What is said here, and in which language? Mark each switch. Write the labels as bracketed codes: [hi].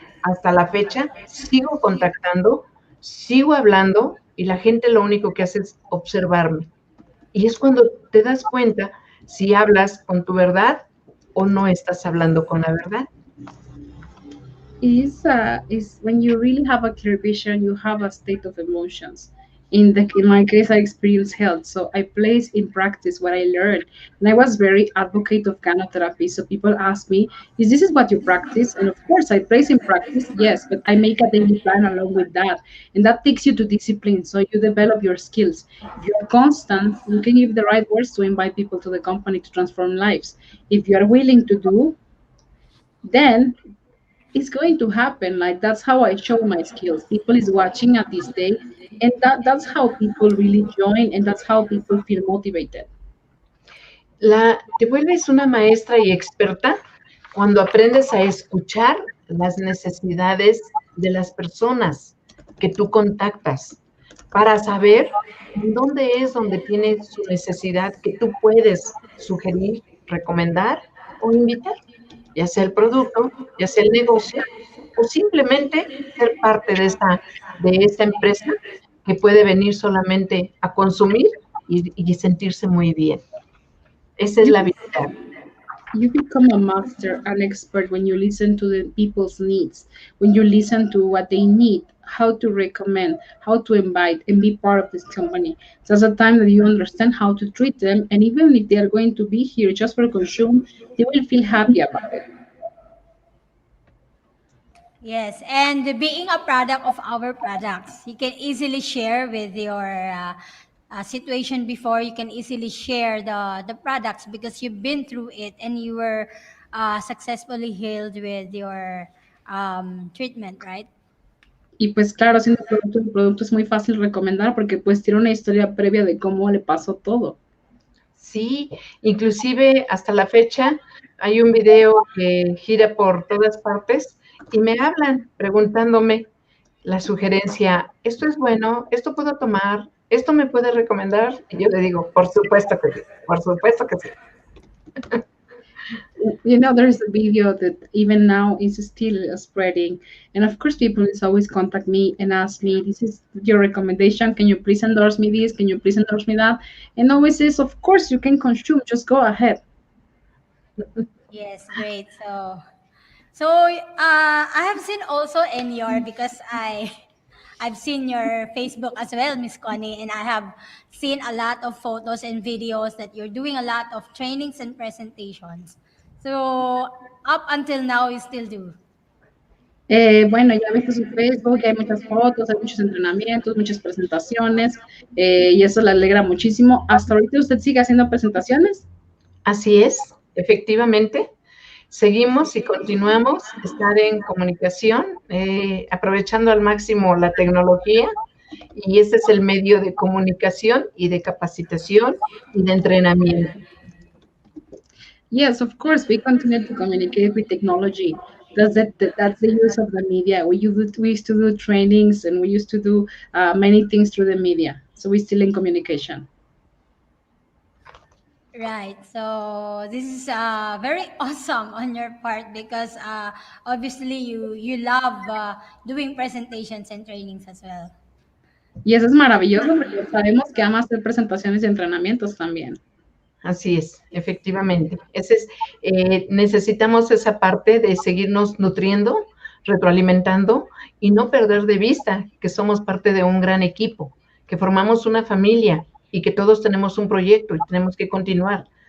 [es] Hasta la fecha sigo contactando, sigo hablando y la gente lo único que hace es observarme. Y es cuando te das cuenta si hablas con tu verdad o no estás hablando con la verdad. [en] Is when you really have a clear vision, you have a state of emotions. In my case, I experienced health, so I place in practice what I learned. And I was very advocate of gynotherapy. So people ask me, "Is this is what you practice?" And of course, I place in practice, yes, but I make a daily plan along with that, and that takes you to discipline. So you develop your skills. If you're constant, you can give the right words to invite people to the company to transform lives. If you are willing to do, then it's going to happen. Like that's how I show my skills. People is watching at this day, and that's how people really join, and that's how people feel motivated. [es] Te vuelves una maestra y experta cuando aprendes a escuchar las necesidades de las personas que tú contactas para saber en dónde es donde tiene su necesidad que tú puedes sugerir, recomendar o invitar, ya sea el producto, ya sea el negocio o simplemente ser parte de esta empresa que puede venir solamente a consumir y sentirse muy bien. Esa es [en] You [es] la habilidad. [en] you become a master, an expert when you listen to the people's needs, when you listen to what they need, how to recommend, how to invite, and be part of this company. So that's a time that you understand how to treat them, and even if they are going to be here just for consume, they will feel happy about it. Yes, and being a product of our products, you can easily share with your situation before. You can easily share the products because you've been through it and you were successfully healed with your treatment, right? [es] Y pues claro, haciendo el producto es muy fácil recomendar porque pues tiene una historia previa de cómo le pasó todo. Sí, inclusive hasta la fecha hay un video que gira por todas partes y me hablan preguntándome la sugerencia, esto es bueno, esto puedo tomar, esto me puede recomendar. Y yo le digo, por supuesto que sí, por supuesto que sí. [en] You know, there's a video that even now is still spreading, and of course people is always contact me and ask me, this is your recommendation, can you please endorse me this, can you please endorse me that, and always says, of course you can consume, just go ahead. Yes, great. So I have seen also in your because I've seen your Facebook as well, Miss Connie, and I have seen a lot of photos and videos that you're doing a lot of trainings and presentations. So up until now, you still do. [es] Bueno, ya viste su Facebook, hay muchas fotos, hay muchos entrenamientos, muchas presentaciones, y eso le alegra muchísimo. ¿Hasta ahorita usted sigue haciendo presentaciones? Así es, efectivamente. Seguimos y continuamos a estar en comunicación, aprovechando al máximo la tecnología, y ese es el medio de comunicación y de capacitación y de entrenamiento. [en] Yes, of course, we continue to communicate with technology. That's the use of the media. We used to do trainings and we used to do many things through the media. So we're still in communication. Right. So this is very awesome on your part because obviously you love doing presentations and trainings as well. [es] Y eso es maravilloso porque sabemos que ama hacer presentaciones y entrenamientos también. Así es, efectivamente. Necesitamos esa parte de seguirnos nutriendo, retroalimentando y no perder de vista que somos parte de un gran equipo, que formamos una familia y que todos tenemos un proyecto y tenemos que continuar.